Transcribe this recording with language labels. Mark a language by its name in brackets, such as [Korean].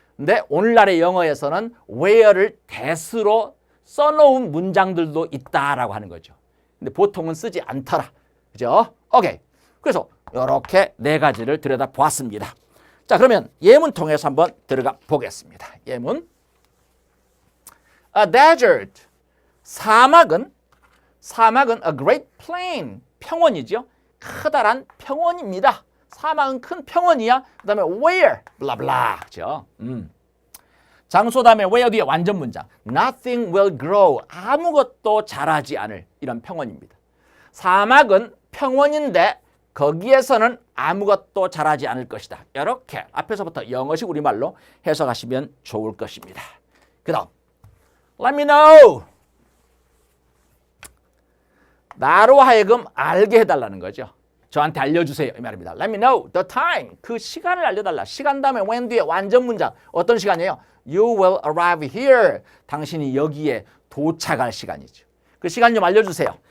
[Korean] 근데 오늘날의 영어에서는 where를 that으로 써놓은 문장들도 있다라고 하는 거죠. 근데 보통은 쓰지 않더라. 그죠? 오케이. 그래서 이렇게 네 가지를 들여다보았습니다. 자, 그러면 예문 통해서 한번 들어가 보겠습니다. 예문. [English] A desert. [Korean] 사막은 [English] a great plain. [Korean] 평원이죠. 커다란 평원입니다. 사막은 큰 평원이야. 그 다음에 where. 블라블라. 그죠? 장소 다음에 where 뒤에 완전 문장. [English] Nothing will grow. [Korean] 아무것도 자라지 않을 이런 평원입니다. 사막은 평원인데 거기에서는 아무것도 자라지 않을 것이다. 이렇게 앞에서부터 영어식 우리말로 해석하시면 좋을 것입니다. 그 다음 [English] Let me know. [Korean] 나로 하여금 알게 해달라는 거죠. 저한테 알려주세요 이 말입니다. [English] Let me know the time. [Korean] 그 시간을 알려달라. 시간 다음에 when 뒤에 완전 문장. 어떤 시간이에요? [English] You will arrive here. [Korean] 당신이 여기에 도착할 시간이죠. 그 시간 좀 알려주세요.